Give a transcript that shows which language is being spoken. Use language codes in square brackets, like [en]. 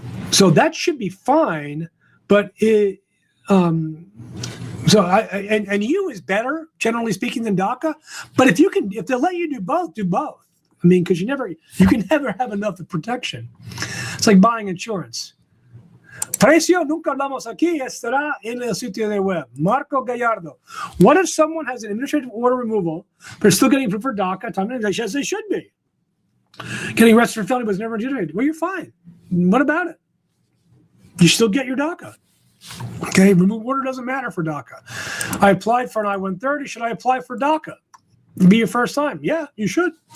[en] So that should be fine, but it. So and U is better, generally speaking, than DACA. But if they'll let you do both, do both. I mean, because you can never have enough of protection. It's like buying insurance. [es] Precio nunca hablamos aquí, estará en el sitio de web. Marco Gallardo. [en] What if someone has an administrative order removal, but still getting preferred DACA? Time as they should be. Getting arrested for felony was never adjudicated. Well, you're fine. What about it? You still get your DACA. Okay, removal order doesn't matter for DACA. I applied for an I-130. Should I apply for DACA? It'll be your first time. Yeah, you should.